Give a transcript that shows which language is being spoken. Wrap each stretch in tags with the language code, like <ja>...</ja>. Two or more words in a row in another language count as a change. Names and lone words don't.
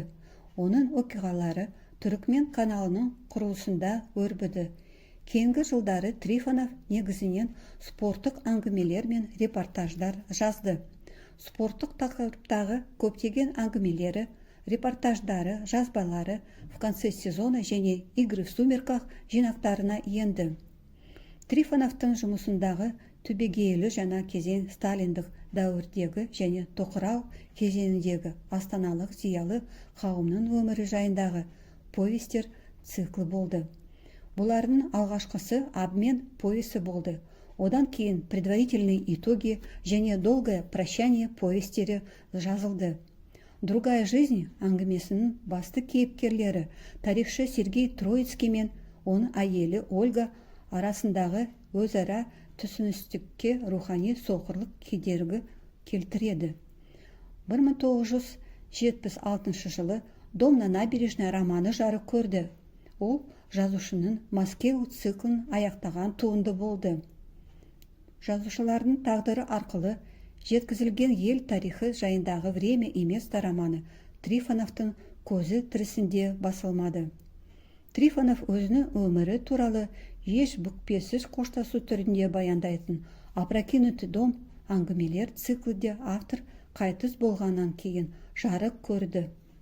<kk>Оның оқиғалары Түрікмен каналының құрылысында өрбіді. Кейінгі жылдары Трифонов негізінен спорттық әңгімелер мен репортаждар жазды. Спорттық тақырыптағы көптеген әңгімелері, репортаждары, жазбалары «В конце сезона» және «Игры в сумерках» жинақтарына енді. Трифоновтың жұмысындағы түбегейлі жаңа кезең сталиндік дәуірдегі және тоқырау кезеңіндегі астаналық зиялы қауымның өмірі жайындағы повестер циклы болды. Бұлардың алғашқысы «Обмен» повесі болды. Одан кейін «Предварительные итоги» және «Долгое прощание» повестері жазылды. «Другая жизнь» әңгімесінің басты кейіпкерлері тарихшы Сергей Троицкий мен оның әйелі Ольга арасындағы өзара түсіністікке рухани соқырлық кедергі келтіреді. 1976 жылы «Дом на набережной» романы жарық көрді. Ол жазушының Мәскеу циклын аяқтаған туынды болды. Жазушылардың тағдыры арқылы жеткізілген ел тарихы жайындағы «Время и место» романы Трифоновтың көзі тірісінде басылмады. Трифонов өзінің өмірі туралы еш бүкпесіз қоштасу түрінде баяндайтын «Опрокинутый дом» әңгімелер циклінде автор қайтыс болғаннан кейін жарық көрді.</kk>